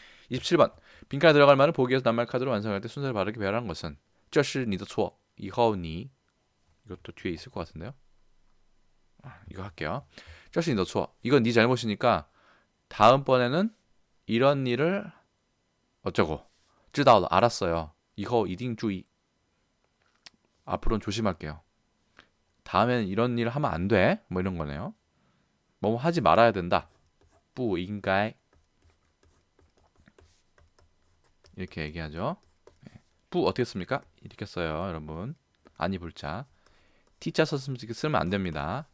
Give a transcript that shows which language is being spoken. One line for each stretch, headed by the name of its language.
Korean: 27번 빈칸에 들어갈 말을 보기에서 낱말 카드로 완성할 때 순서를 바르게 배열한 것은
Chinese: 这是你的错以后你
Korean: 이것도 뒤에 있을 것 같은데요. 이거 할게요.
Chinese: 这是你的错
Korean: 이건 네 잘못이니까 다음번에는 이런 일을 어쩌고
Chinese: 知道了
Korean: 알았어요.
Chinese: 以后一定注意
Korean: 앞으로는 조심할게요. 다음에는 이런 일을 하면 안 돼. 뭐 이런 거네요. 뭐 하지 말아야 된다. 不应该 이렇게 얘기하죠. 부 어떻게 씁니까? 이렇게 써요, 여러분. 아니 불자. T자 쓰면 안 됩니다.